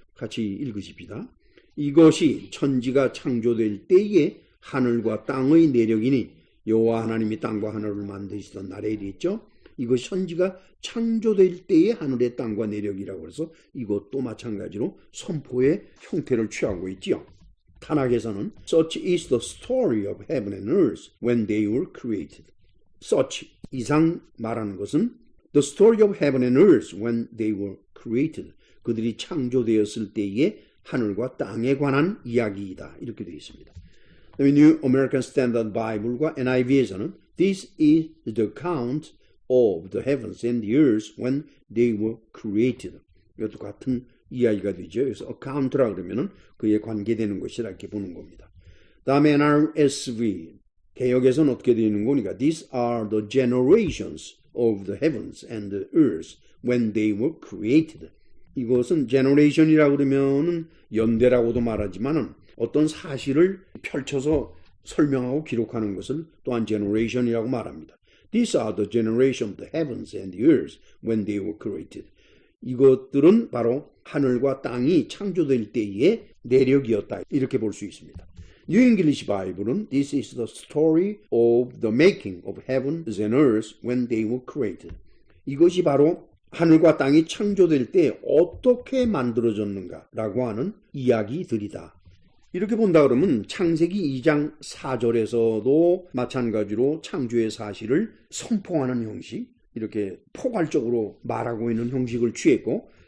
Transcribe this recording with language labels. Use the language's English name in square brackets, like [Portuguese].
[Korean] 같이 읽으십시다. 이것이 천지가 창조될 때에 하늘과 땅의 내력이니 여호와 하나님이 땅과 하늘을 만드시던 날에 이랬죠. 이것이 천지가 창조될 때의 하늘의 땅과 내력이라고 해서 이것도 마찬가지로 선포의 형태를 취하고 있지요. 타락에서는 [English] Such is the story of heaven and earth when they were created. Such, [Korean] 이상 말하는 것은 [English] The story of heaven and earth when they were created. [Korean] 그들이 창조되었을 때의 하늘과 땅에 관한 이야기이다. 이렇게 되어 있습니다. [English] New American Standard Bible과 NIV에서는 This is the account of the heavens and the earth when they were created. [Korean] 이것도 같은 이야기가 되죠. 그래서 account라 그러면은 그에 관계되는 것이라 이렇게 보는 겁니다. 다음에 NRSV 개역에서는 어떻게 되는 거니까 [English] These are the generations of the heavens and the earth when they were created. [Korean] 이것은 generation이라 그러면은 연대라고도 말하지만은 어떤 사실을 펼쳐서 설명하고 기록하는 것을 또한 generation이라고 말합니다. [English] These are the generation of the heavens and the earth when they were created. [Korean] 이것들은 바로 하늘과 땅이 창조될 때의 내력이었다. 이렇게 볼 수 있습니다. [English] New English Bible은 This is the story of the making of heavens and earth when they were created. [Korean] 이것이 바로 하늘과 땅이 창조될 때 어떻게 만들어졌는가라고 하는 이야기들이다. 이렇게 본다 그러면 창세기 2장 4절에서도 마찬가지로 창조의 사실을 선포하는 형식, 이렇게 포괄적으로 말하고 있는 형식을 취했고